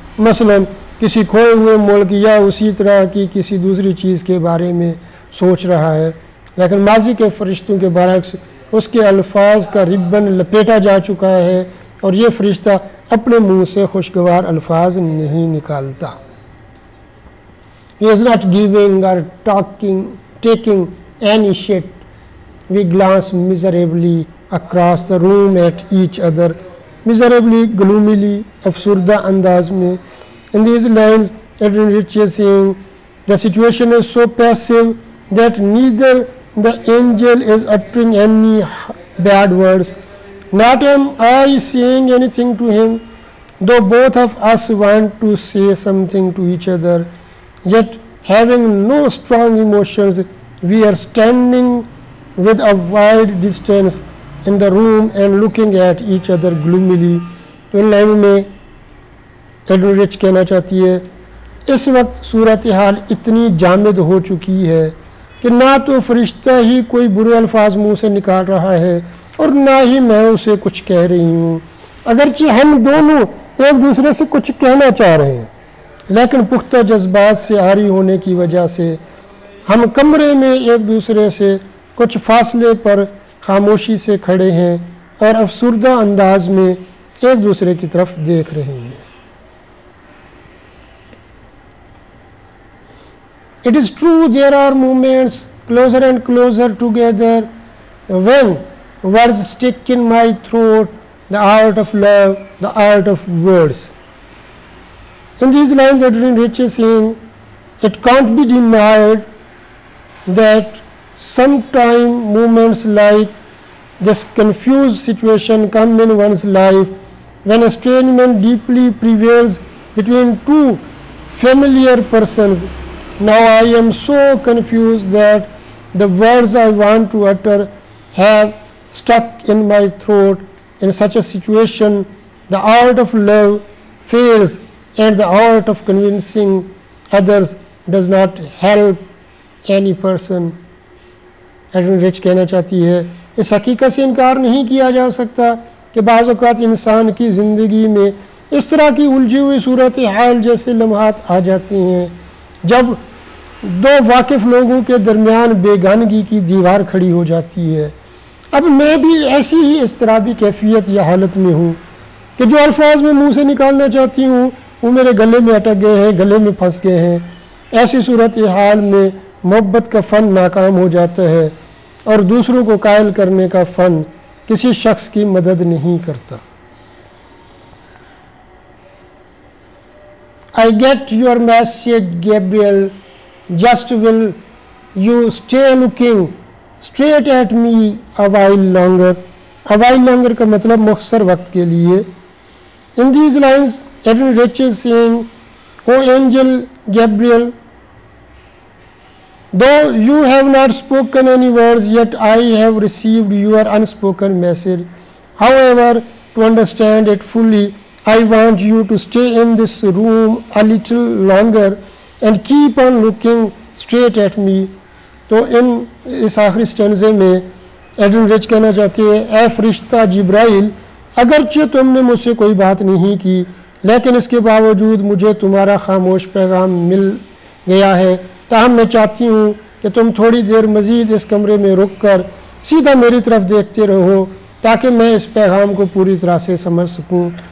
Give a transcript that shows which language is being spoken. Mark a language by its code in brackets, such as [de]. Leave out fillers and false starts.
[hi] मसलन किसी खोए हुए मुल्क या उसी तरह की किसी दूसरी चीज़ के बारे में सोच रहा है, लेकिन माजी के फरिश्तों के बरक्स उसके अल्फाज का रिबन लपेटा जा चुका है और ये फरिश्ता अपने मुंह से खुशगवार अल्फाज नहीं निकालता। [en] He is not giving or taking any shit. We glance miserably across the room at each other, miserably, gloomily, [hi] अफसुर्दा अंदाज में. [en] In these lines, Edwin Rich is saying, the situation is so passive that neither the angel is uttering any bad words, not am I saying anything to him, though both of us want to say something to each other, yet having no strong emotions, we are standing with a wide distance in the room and looking at each other gloomily. [hi] तो इन लाइनों में Edwin rich कहना चाहती है, इस वक्त सूरत हाल इतनी जामिद हो चुकी है कि ना तो फरिश्ता ही कोई बुरे अल्फाज मुंह से निकाल रहा है और ना ही मैं उसे कुछ कह रही हूँ, अगरचे हम दोनों एक दूसरे से कुछ कहना चाह रहे हैं, लेकिन पुख्ता जज्बात से आरी होने की वजह से हम कमरे में एक दूसरे से कुछ फासले पर खामोशी से खड़े हैं और अफसुर्दा अंदाज में एक दूसरे की तरफ देख रहे हैं. [en] It is true there are moments closer and closer together when words stick in my throat, the art of love, the art of words. In these lines, Edwin Rich is saying, it can't be denied that sometime moments like this confused situation come in one's life when estrangement deeply prevails between two familiar persons. Now I am so confused that the words I want to utter have stuck in my throat. In such a situation, the art of love fails and the art of convincing others does not help any person. [hi] Edwin rich कहना चाहती है, इस हकीकत से इनकार नहीं किया जा सकता कि बाज़ औक़ात इंसान की ज़िंदगी में इस तरह की उलझी हुई सूरत हाल जैसे लम्हात आ जाती हैं जब दो वाकिफ़ लोगों के दरमियान बेगानगी की दीवार खड़ी हो जाती है. अब मैं भी ऐसी ही इज़्तिराबी कैफियत या हालत में हूँ कि जो अल्फाज में मुँह से निकालना चाहती हूँ वो मेरे गले में अटक गए हैं, गले में फंस गए हैं. ऐसी सूरत हाल में मोहब्बत का फ़न नाकाम हो जाता है और दूसरों को कायल करने का फ़न किसी शख्स की मदद नहीं करता. [en] I get your message, Gabriel. Just will you stay looking straight at me a while longer? A while longer [hi] का मतलब मुख्तसर वक्त के लिए. [en] In these lines, Edwin Rich is saying, O angel Gabriel, though you have not spoken any words, yet I have received your unspoken message. However, to understand it fully, I want you to stay in this room a little longer and keep on looking straight at me. [hi] तो इस आखिरी स्टेंजे में Edwin rich कहना चाहते हैं, ए फरिश्ता जिब्राइल, अगरचे तुमने मुझसे कोई बात नहीं की, लेकिन इसके बावजूद मुझे तुम्हारा खामोश पैगाम मिल गया है. ताहम मैं चाहती हूँ कि तुम थोड़ी देर मज़ीद इस कमरे में रुक कर सीधा मेरी तरफ देखते रहो ताकि मैं इस पैगाम को पूरी तरह से समझ सकूँ.